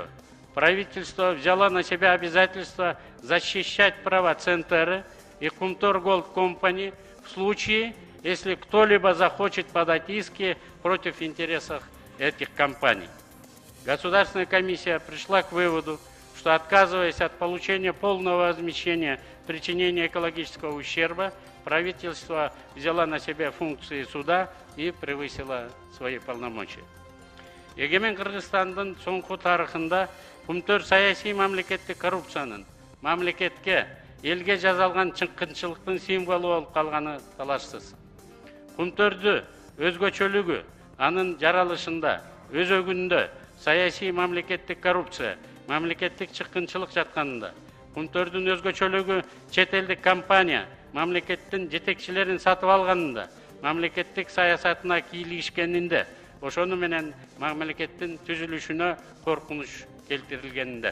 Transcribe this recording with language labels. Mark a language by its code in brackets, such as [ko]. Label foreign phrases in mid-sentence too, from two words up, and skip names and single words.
[ru] Правительство взяло на себя обязательство защищать права Центеры и Кумтор Голд Компани в случае, если кто-либо захочет подать иски против интересов этих компаний. Государственная комиссия пришла к выводу, что, отказываясь от получения полного возмещения причинения экологического ущерба, правительство взяло на себя функции суда и превысило свои полномочия. [ky] Егемен Кыргызстандын соңку тарыхында Кумтөр саясий мамлекеттик коррупциянын, мамлекетке, элге жазалган чыккынчылыктын символу болуп калганы талашсыз. Кумтөрдү өзгөчөлүгү, анын жаралышында, өзөгүндө саясий мамлекеттик коррупция, мамлекеттик чыккынчылык жатканында, Кумтөрдүн өзгөчөлүгү чет элдик компания мамлекеттин жетекчилерин сатып алганында, мамлекеттик саясатына кийлигишкенинде, ошону менен мамлекеттин түзүлүшүнө коркунуч келтирилгенинде.